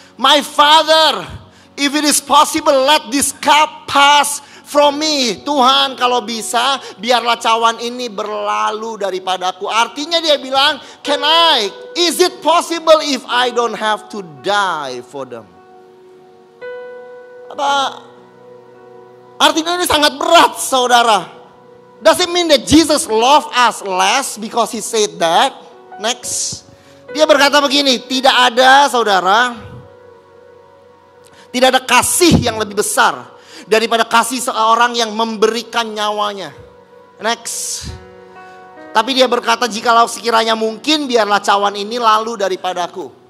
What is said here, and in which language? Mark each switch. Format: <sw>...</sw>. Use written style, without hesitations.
<en>My Father, if it is possible, let this cup pass from me.</en> <id>Tuhan, kalau bisa biarlah cawan ini berlalu daripadaku. Artinya dia bilang,</id> <en>is it possible if I don't have to die for them?</en> <id>Artinya ini sangat berat, saudara.</id> <en>Does it mean that Jesus loved us less because he said that? Next.</en> <id>Dia berkata begini, tidak ada, saudara, tidak ada kasih yang lebih besar daripada kasih seorang yang memberikan nyawanya. Next. Tapi dia berkata, jikalau sekiranya mungkin, biarlah cawan ini lalu daripadaku.</id>